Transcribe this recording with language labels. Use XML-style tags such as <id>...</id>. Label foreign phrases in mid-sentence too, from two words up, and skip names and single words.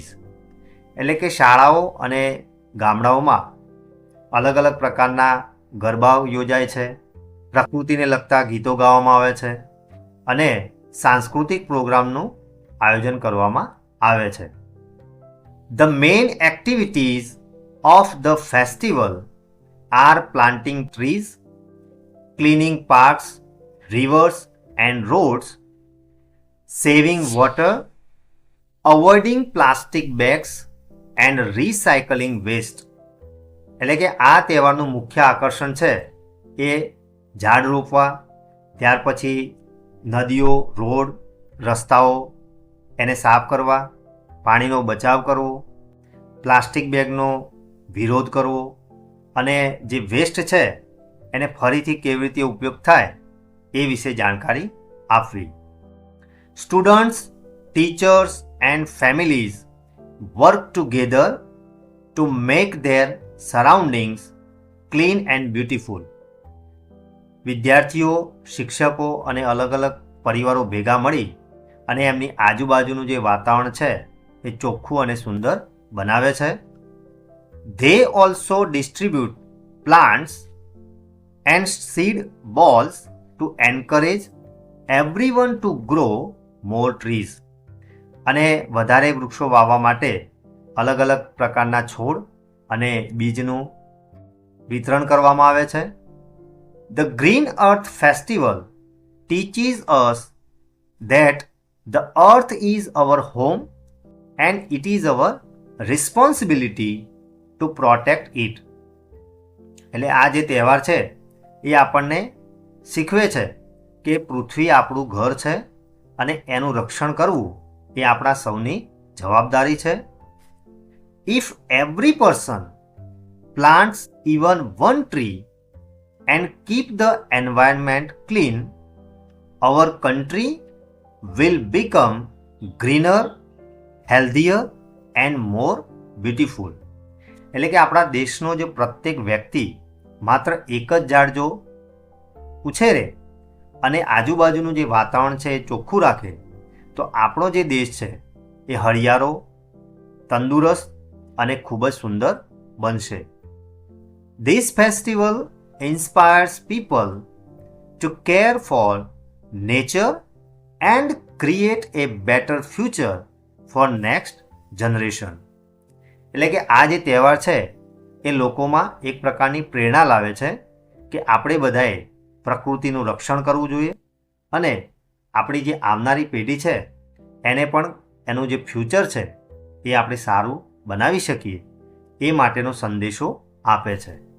<gu>એટલે કે શાળાઓ અને ગામડાઓમાં અલગ અલગ પ્રકારના ગરબાઓ યોજાય છે, પ્રકૃતિને લગતા ગીતો ગાવામાં આવે છે અને સાંસ્કૃતિક પ્રોગ્રામનું આયોજન કરવામાં આવે છે.</gu> <en>The main activities of the festival are planting trees, cleaning parks, rivers and roads, saving water, avoiding plastic bags and recycling waste.</en> <gu>એટલે કે આ તહેવારનું મુખ્ય આકર્ષણ છે એ ઝાડ રોપવા, ત્યાર પછી નદીઓ, રોડ, રસ્તાઓ એને સાફ કરવા, પાણીનો બચાવ કરવો, પ્લાસ્ટિક બેગનો વિરોધ કરવો અને જે વેસ્ટ છે એને ફરીથી કેવી રીતે ઉપયોગ થાય એ વિશે જાણકારી આપવી.</gu> <en>students, teachers and families work together to make their surroundings clean and beautiful.</en> <gu>વિદ્યાર્થીઓ, શિક્ષકો અને અલગ અલગ પરિવારો ભેગા મળી અને એમની આજુબાજુનું જે વાતાવરણ છે એ ચોખ્ખું અને સુંદર બનાવે છે.</gu> <en>They also distribute plants and seed balls to encourage everyone to grow more trees.</en> <gu>અને વધારે વૃક્ષો વાવવા માટે અલગ અલગ પ્રકારના છોડ અને બીજનું વિતરણ કરવામાં આવે છે.</gu> <en>The Green Earth Festival teaches us that the earth is our home and it is our responsibility to protect it.</en> <gu>એટલે આ જે તહેવાર છે એ આપણને શીખવે છે કે પૃથ્વી આપણું ઘર છે અને એનું રક્ષણ કરવું એ આપણા સૌની જવાબદારી છે.</gu> <en>If every person plants even one tree and keep the environment clean, our country will become greener, healthier and more beautiful.</en> <gu>એટલે કે આપણા દેશનો જે પ્રત્યેક વ્યક્તિ માત્ર એક જ ઝાડ જો ઉછેરે અને આજુબાજુનું જે વાતાવરણ છે એ ચોખ્ખું રાખે તો આપણો જે દેશ છે એ હરિયાળો, તંદુરસ્ત અને ખૂબ જ સુંદર બનશે.</gu> <en>This festival inspires people to care for nature and create a better future for next generation.</en> <gu>એટલે કે આ જે તહેવાર છે એ લોકોમાં એક પ્રકારની પ્રેરણા લાવે છે કે આપણે બધાએ પ્રકૃતિનું રક્ષણ કરવું જોઈએ અને આપણી જે આવનારી પેઢી છે એને પણ એનું જે ફ્યુચર છે એ આપણે સારું બનાવી શકીએ એ માટેનો સંદેશો આપે છે.</gu>